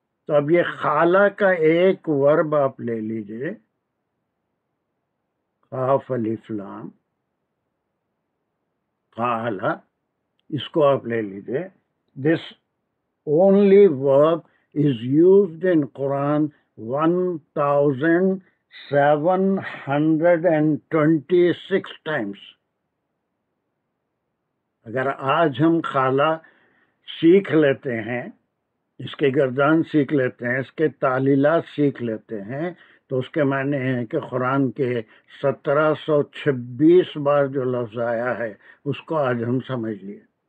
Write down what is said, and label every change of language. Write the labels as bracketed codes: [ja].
[ur] تو اب یہ خالہ کا ایک ورب آپ لے لیجئے, قاف الف لام خالہ, اس کو آپ لے لیجئے. [en] This only verb is used in Quran 1726 times. [ur] اگر آج ہم خالہ سیکھ لیتے ہیں, اس کے گردان سیکھ لیتے ہیں, اس کے تعلیلات سیکھ لیتے ہیں, تو اس کے معنی ہے کہ قرآن کے 1726 بار جو لفظ آیا ہے اس کو آج ہم سمجھ لیے.